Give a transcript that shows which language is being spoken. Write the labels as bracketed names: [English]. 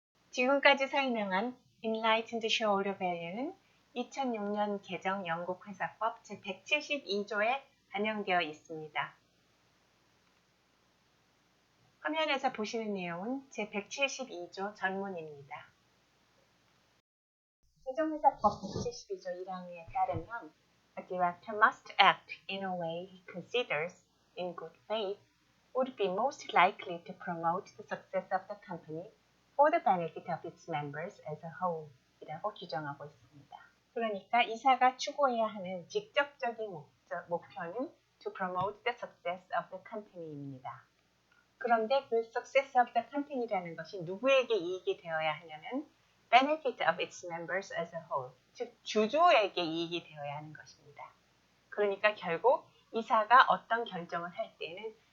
[Korean] 지금까지 설명한 Enlightened Shareholder Value는 2006년 개정 영국 회사법 제172조에 반영되어 있습니다. 화면에서 보시는 내용은 제172조 전문입니다. 개정회사법 172조 1항에 따르면 [English] A director must act in a way he considers, in good faith, would be most likely to promote the success of the company for the benefit of its members as a whole [Korean] 이라고 규정하고 있습니다. 그러니까 이사가 추구해야 하는 직접적인 목표는 [English] to promote the success of the company [Korean] 입니다. 그런데 그 [English] success of the company [Korean] 라는 것이 누구에게 이익이 되어야 하냐면 [English] benefit of its members as a whole, [Korean] 즉 주주에게 이익이 되어야 하는 것입니다. 그러니까 결국 이사가 어떤 결정을 할 때는